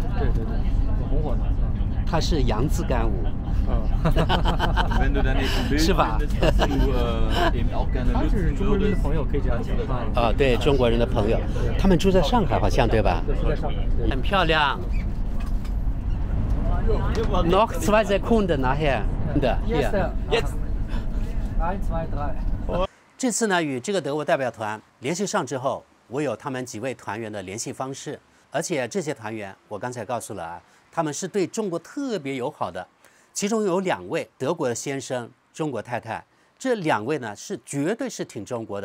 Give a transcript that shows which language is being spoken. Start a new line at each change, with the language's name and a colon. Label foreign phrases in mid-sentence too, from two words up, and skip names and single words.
Chinese: 对，红火的。他是洋字干舞。是吧？他是中国人的朋友，可以这样讲啊。对，中国人的朋友，他们住在上海，好像对吧？对，住在上海，很漂亮。
German: Noch 2 Sekunden nachher. Jetzt. 1, 2, 3.
Chinese: 这次呢，与这个德国代表团联系上之后，我有他们几位团员的联系方式，而且这些团员我刚才告诉了啊，他们是对中国特别友好的。其中有2位德国的先生，中国太太，这2位呢是绝对是挺中国的。